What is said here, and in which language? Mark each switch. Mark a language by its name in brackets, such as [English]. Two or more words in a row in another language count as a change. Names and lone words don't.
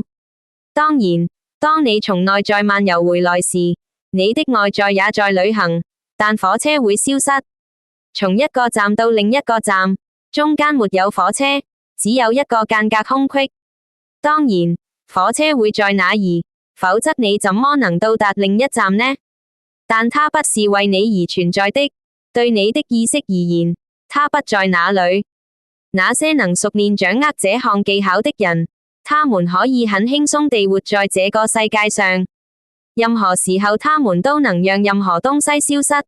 [Chinese] 當然，當你從內在漫遊回來時，你的外在也在旅行，但火車會消失。從一個站到另一個站，中間沒有火車，只有一個間隔空隙。當然，火車會在那兒，否則你怎麼能到達另一站呢？但它不是為你而存在的，對你的意識而言，它不在那裡。那些能熟練掌握這項技巧的人，他們可以很輕鬆地活在這個世界上，任何時候他們都能讓任何東西消失。